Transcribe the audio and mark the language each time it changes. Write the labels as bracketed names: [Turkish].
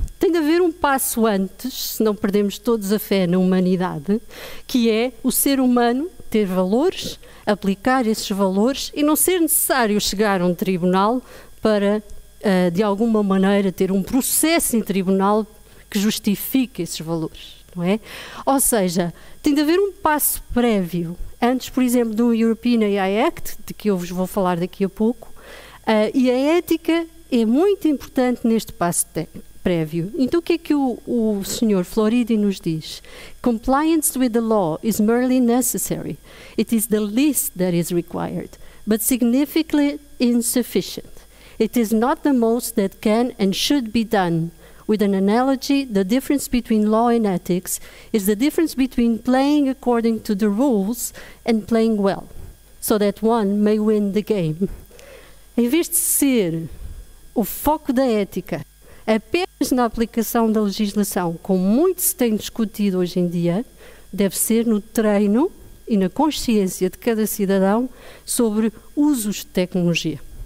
[Portuguese] Tem de haver um passo antes, senão perdemos todos a fé na humanidade, que é o ser humano ter valores, aplicar esses valores e não ser necessário chegar a um tribunal para, de alguma maneira, ter um processo em tribunal que justifique esses valores, não é? Ou seja, tem de haver um passo prévio, antes, por exemplo, do European AI Act, de que eu vos vou falar daqui a pouco, e a ética é muito importante neste passo prévio. Então o que é que o Sr. Floridi nos diz? [English] Compliance with the law is merely necessary. It is the least that is required, but significantly insufficient. It is not the most that can and should be done. With an analogy, the difference between law and ethics is the difference between playing according to the rules and playing well, so that one may win the game. [Portuguese] Em vez de ser o foco da ética apenas na aplicação da legislação, como muito se tem discutido hoje em dia, deve ser no treino e na consciência de cada cidadão sobre usos de tecnologia.